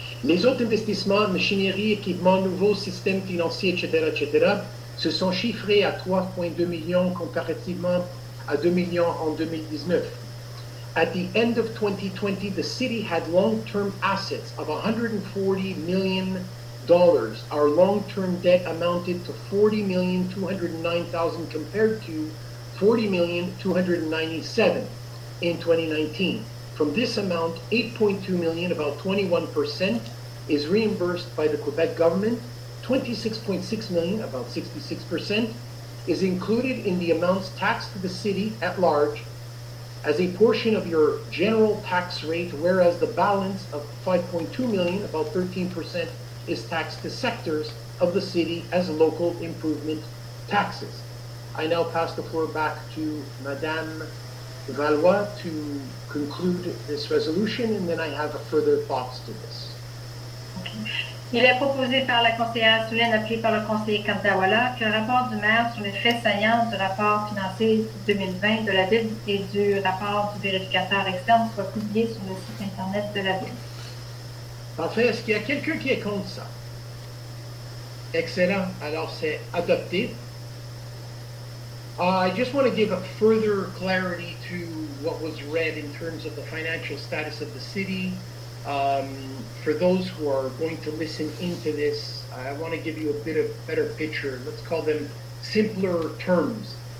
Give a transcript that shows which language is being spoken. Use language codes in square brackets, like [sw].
[fr] Les autres investissements, machinerie, équipements nouveaux, systèmes financiers, etc., se sont chiffrés à 3,2 millions comparativement à 2 millions en 2019. [en] At the end of 2020, the city had long-term assets of $140 million. Our long-term debt amounted to $40,209,000 compared to $40,297,000 in 2019. From this amount, $8.2 million, about 21%, is reimbursed by the Quebec government. $26.6 million, about 66%, is included in the amounts taxed to the city at large as a portion of your general tax rate, whereas the balance of $5.2 million, about 13%, is taxed to sectors of the city as local improvement taxes. I now pass the floor back to Madame Valois to conclude this resolution, and then I have further thoughts to this. [fr] Il est proposé par la conseillère Soulienne, appuyé par le conseiller Kamtawala, que le rapport du maire sur les faits saillants du rapport financier 2020 de la Ville et du rapport du vérificateur externe soit publié sur le site Internet de la Ville. Parfait. Est-ce qu'il y a quelqu'un qui est contre ça? Excellent. Alors, c'est adopté. [en] I just want to give a further clarity to what was read in terms of the financial status of the city. For those who are going to listen into this, I want to give you a bit of better picture. Let's call them simpler terms.